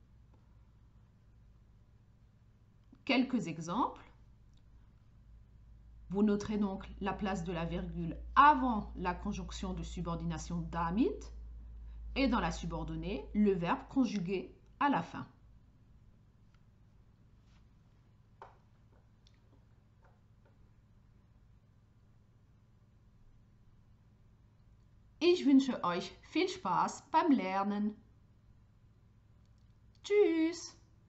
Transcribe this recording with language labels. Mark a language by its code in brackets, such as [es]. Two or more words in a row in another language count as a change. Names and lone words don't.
[fr] Quelques exemples. Vous noterez donc la place de la virgule avant la conjonction de subordination damit et dans la subordonnée, le verbe conjugué à la fin. [de] Ich wünsche euch viel Spaß beim Lernen. Tschüss!